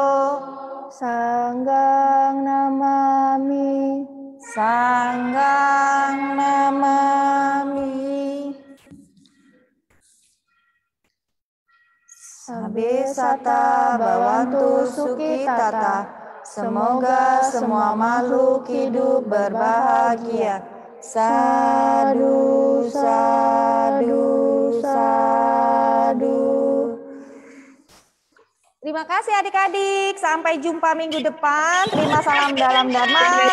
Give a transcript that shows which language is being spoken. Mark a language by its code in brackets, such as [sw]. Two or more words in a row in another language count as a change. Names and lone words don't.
[pi] Sanggang namami. Sanggang namami. Sabbe sata bhavantu sukhitata. [id] Semoga semua makhluk hidup berbahagia. [pi] Sadu, sadu, sadu. [id] Terima kasih adik-adik. Sampai jumpa minggu depan. Terima salam dalam Dharma.